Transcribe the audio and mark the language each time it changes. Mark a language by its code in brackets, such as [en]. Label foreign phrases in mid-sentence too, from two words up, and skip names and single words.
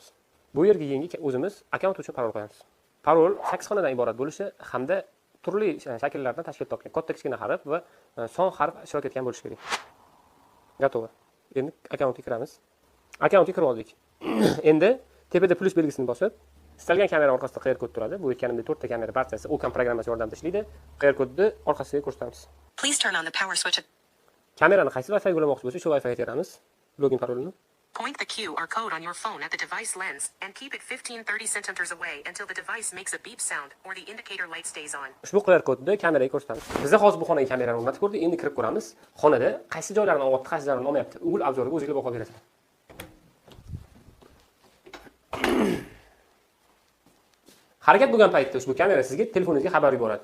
[uz] Bu yerga yangi o'zimiz akkaunt uchun parol qo'yamiz. Parol 8 xonadan iborat bo'lishi hamda turli shakllardan tashkil topgan katta kichkina harf va son harf ishtirok etgan bo'lishi kerak. Gatovi. Endi akkauntga kiramiz. Akkauntga kirib oldik. Endi tepada plus belgisini bosib, istalgan kamera orqasida QR kod turadi. Bu aytganimdek 4 ta kamera barchasi OCam programmasi yordamida ishlaydi. QR kodni orqasiga ko'rsatamiz. [en] Please turn on the power switch. [uz] Kamerani qaysi Wi-Fi ga ulamoqchi bo'lsa, shu Wi-Fi ga teramiz. Login parolini. [en] Point the QR code on your phone at the device lens and keep it 15-30 centimeters away until the device makes a beep sound or the indicator light stays on. [uz] Ushbu QR kodni kameraga ko'rsatamiz. Biz hozir bu xonaga kamerani o'rnatib ko'rdik. Endi kirib ko'ramiz. Xonada qaysi joylarni olyapti, qaysi joylarni olmayapti. Google obzoriga o'zingizlar baho berasiz. Harakat bo'lgan paytda ushbu kamera sizga telefoningizga xabar yuboradi.